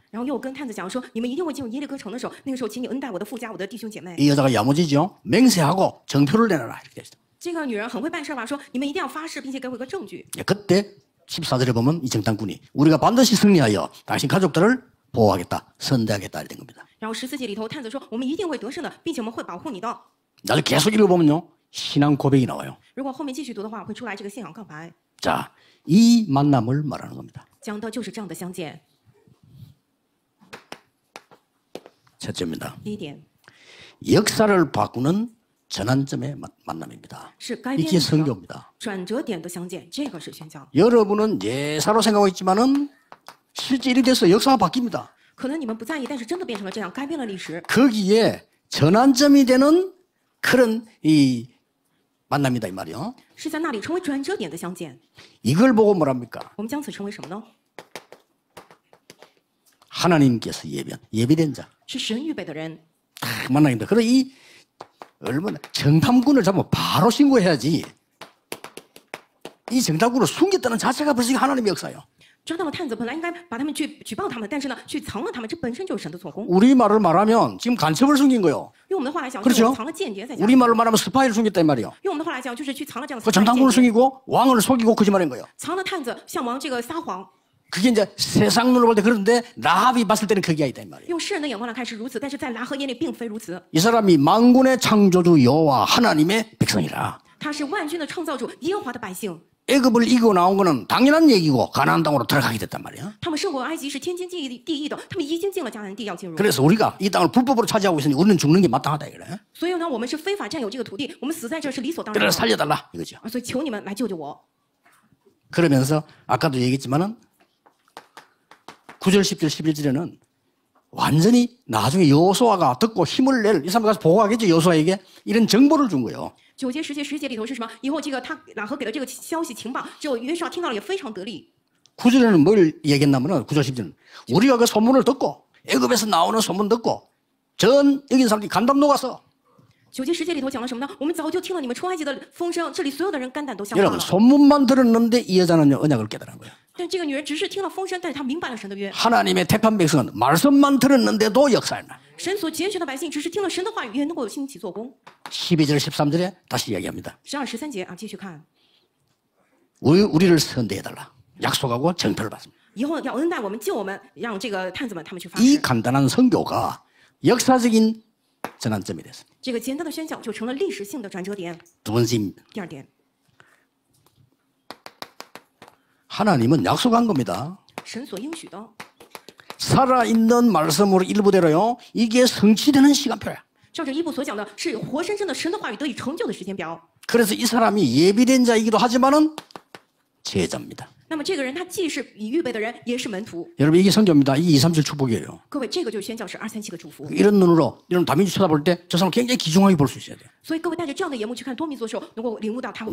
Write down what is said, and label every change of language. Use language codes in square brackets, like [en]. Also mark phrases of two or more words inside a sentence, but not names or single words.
[zh] 然后又跟探子讲说，你们一定会进入耶利哥城的时候，那个时候请你恩待我的父家，我的弟兄姐妹。 [ko] 이 여자가 야무지죠. 맹세하고 정표를 내놔라 이렇게 되죠. [zh] 这个女人很会办事吧？说你们一定要发誓，并且给我一个证据。 [ko] 그때 14절에 보면 이 정탐꾼이 우리가 반드시 승리하여 당신 가족들을 보호하겠다 선대하겠다 이렇게 된 겁니다. [zh] 然后14节里头，探子说我们一定会得胜的，并且我们会保护你的。 [ko] 나중에 계속 읽어보면요. 신앙 고백이 나와요. [zh] 如果后面继续读的话，会出来这个信仰告白， [ko] 자, 이 만남을 말하는 겁니다. [zh] 讲的就是这样的相见。 [ko] 첫째입니다. [zh] 第一点 [ko] 역사를 바꾸는 전환점의 만남입니다. [zh] 是改变 [ko] 이게 [zh] 历史的 [ko] 성교입니다. [zh] 转折点的相见，这个是宣教。 [ko] 여러분은 예사로 생각하고 있지만은 실제 일이 돼서 역사가 바뀝니다. [zh] 可能你们不在意，但是真的变成了这样，改变了历史。 [ko] 거기에 전환점이 되는 그런 이 만납니다 이 말이요. [zh] 是在那里成为转折点的相见。 [ko] 이걸 보고 뭐랍니까? [zh] 我们将此称为什么呢？ [ko] 하나님께서 예비된 자. [zh] 是神预备的人。 [ko] 만납니다. 그래 이 얼마나 정탐꾼을 잡으면 바로 신고해야지. 이 정탐꾼을 숨겼다는 자체가 벌써 하나님의 역사예요. [zh] 抓到了探子，本来应该把他们去举报他们，但是呢，去藏了他们，这本身就是神的做工。 [ko] 우리 말을 말하면 지금 간첩을 숨긴 거예요. [zh] 用我们的话来讲，就是 [ko] 그렇죠? [zh] 藏了间谍在家里。 [ko] 우리 말로 말하면 스파이를 숨겼다 이 말이에요. [zh] 用我们的话来讲，就是去藏了这样的 [ko] 그 정탐꾼을 [zh] 间谍， [ko] 숨기고 왕을 속이고 거짓말한 거예요. [zh] 藏了探子，向王这个撒谎。 [ko] 그게 이제 세상 눈으로 볼 때 그런데 라합이 봤을 때는 그게 아니다 이 말이에요. [zh] 用世人的眼光来看是如此，但是在拉合眼里并非如此。 [ko] 이 사람이 만군의 창조주 여호와 하나님의 백성이라. [zh] 他是万军的创造主，耶和华的百姓。 [ko] 애굽을 이기고 나온 거는 당연한 얘기고 가나안 땅으로 들어가게 됐단 말이야. [zh] 他们胜过埃及是天经地义的，他们已经进了迦南地，要进入。 [ko] 그래서 우리가 이 땅을 불법으로 차지하고 있으니 우리는 죽는 게 마땅하다 이래. [zh] 所以呢，我们是非法占有这个土地，我们死在这是理所当然 [ko] 그래서 [zh] 的。 [ko] 살려달라 이거죠. [zh] 所以求你们来救救我。 [ko] 그러면서 아까도 얘기했지만은 9절, 10절, 11절에는 완전히 나중에 여호수아가 듣고 힘을 낼 이 사람 가서 보고하겠죠 여호수아에게 이런 정보를 준 거예요. [zh] 9 节、10节、11节里头是什么？以后这个他拉合给了这个消息情报，只有约书亚听到了也非常得力。 [ko] 9절에는 뭘 얘기했냐면은 9절, 10절은 우리가 그 소문을 듣고 애굽에서 나오는 소문 듣고 전 여기 있는 사람들이 간담 녹아서 [zh] 9 节、10节里头讲了什么呢？我们早就听了你们出埃及的风声，这里所有的人肝胆都相化 [ko] 여러분 [zh] 了。 [ko] 소문만 들었는데 이 여자는 언약을 깨달은 거예요. [zh] 但这个女人只是听了风声，但是她明白了神的约。 [ko] 하나님의 택한 백성은 말씀만 들었는데도 역사했나. [zh] 神所拣选的百姓，只是听了神的话语，也能够兴起做工。 [ko] 12절, 13절에 다시 이야기합니다. [zh] 12、13 节啊，继续看， [ko] 우리를 선대해달라. 약속하고 정표를 받습니다. [zh] 以后要恩待我们，救我们，让这个探子们他们去发 [ko] 이 [zh] 誓。 [ko] 간단한 선교가 역사적인 전환점이 됐습니다. [zh] 这个简单的宣教就成了历史性的转折点。 [ko] 두 번째입니다. [zh] 第二点， [ko] 하나님은 약속한 겁니다. [zh] 神所应许的， [ko] 살아있는 말씀으로 일부대로요. 이게 성취되는 시간표야. [zh] 照着一部所讲的，是活生生的神的话语得以成就的时间表。 [ko] 그래서 이 사람이 예비된 자이기도 하지만은 제자입니다. [zh] 那么这个人他既是已预备的人，也是门徒。 [ko] 여러분 이게 선교입니다. 이 2, 3, 7 축복이에요. [zh] 各位，这个就是宣教士2、3、7的祝福。 [ko] 이런 눈으로 이런 다민족 쳐다볼 때 저 사람 굉장히 귀중하게 볼 수 있어야 돼요. [zh] 所以各位带着这样的眼目去看多民族的时候，能够领悟到他们